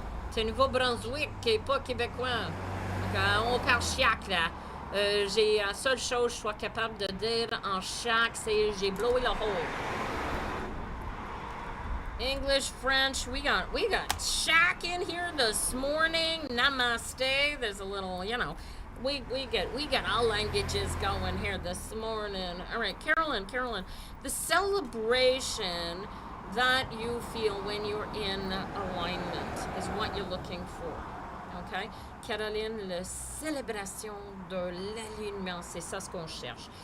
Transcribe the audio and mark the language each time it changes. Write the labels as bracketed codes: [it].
[fr] C'est Nouveau-Brunswick, qui n'est pas québécois. Donc, on parle chiac, là. J'ai la seule chose que je sois capable de dire en chiac, c'est j'ai blowé le hole. [en] English, French, we got shack in here this morning. Namaste. There's a little, we got all languages going here this morning. All right, Carolyn, the celebration that you feel when you're in alignment is what you're looking for. Okay? [fr] Caroline, la célébration de l'alignement, c'est ça ce qu'on cherche.